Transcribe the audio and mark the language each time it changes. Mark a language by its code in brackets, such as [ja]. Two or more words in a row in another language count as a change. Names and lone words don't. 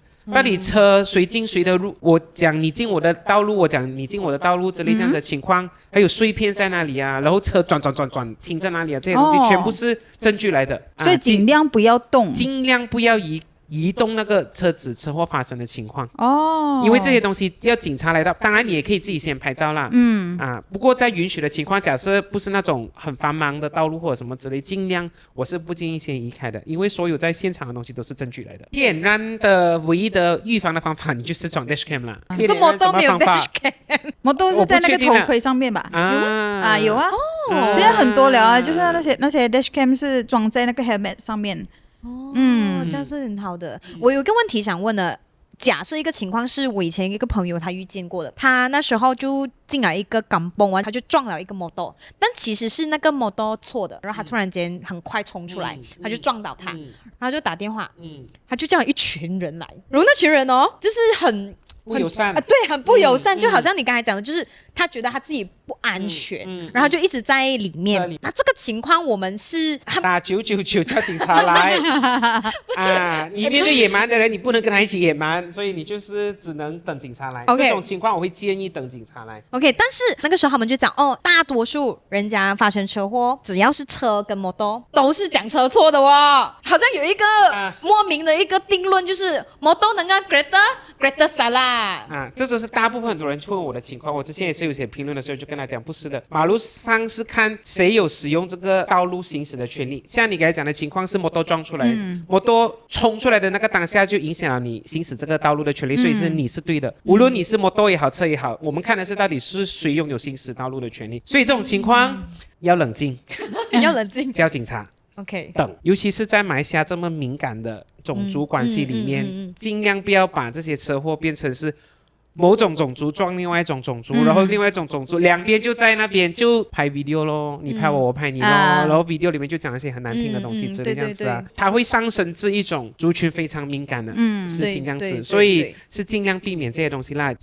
[zh] 到底車誰進誰的路，我講你進我的道路，我講你進我的道路之類這樣子的情況，還有碎片在哪裡啊，然後車轉停在哪裡啊，這些東西全部是證據來的。所以盡量不要動，盡量不要移動那個車子車禍發生的情況。因為這些東西要警察來到，當然你也可以自己先拍照啦。不過在允許的情況，假設不是那種很繁忙的道路或者什麼之類，盡量我是不建議先移開的，因為所有在現場的東西都是證據來的。天然的唯一的預防的方法，你就是裝 [en] dash cam [zh] 啦。什麼都沒有 [en] dash cam， [zh] 摩托是在那個頭盔上面吧？有啊，現在很多了啊，就是那些 [en] dash cam [zh] 是裝在那個 helmet 上面。這樣是很好的。我有一個問題想問的，假設一個情況是我以前一個朋友他遇見過的，他那時候就進了一個港崩，他就撞了一個摩托，但其實是那個摩托錯的，然後他突然間很快衝出來，他就撞倒他，然後就打電話，他就叫一群人來，然後那群人就是很不友善对，很不友善，就好像你刚才講的，就是他覺得他自己不安全，然後就一直在裡面。那這個情況，我們是打999叫警察來。不是你面對野蠻的人，你不能跟他一起野蠻，所以你就是只能等警察來。這種情況我會建議等警察來。 OK， 但是那個時候他們就講大多數人家發生車禍，只要是車跟摩托都是講車錯的哦。好像有一個莫名的一個定論，就是摩托能夠 greater salah。這就是大部分很多人問我的情況。我之前也是有寫評論的時候就跟他講，不是的，馬路上是看誰有使用這個道路行駛的權利。像你剛才講的情況是摩托撞出來，摩托衝出來的那個當下就影響了你行駛這個道路的權利，所以是你是對的。無論你是摩托也好，車也好，我們看的是到底是誰擁有行駛道路的權利。所以這種情況要冷靜，要冷靜，叫警察。 OK，等，尤其是在馬來西亞這麼敏感的種族關係裡面，盡量不要把這些車禍變成是某種種族撞另外一種種族，然後另外一種種族兩邊就在那邊就拍 video 咯，你拍我，我拍你咯，然後 video 裡面就講一些很難聽的東西之類這樣子啊，它會上升至一種族群非常敏感的事情這樣子，所以是盡量避免這些東西啦，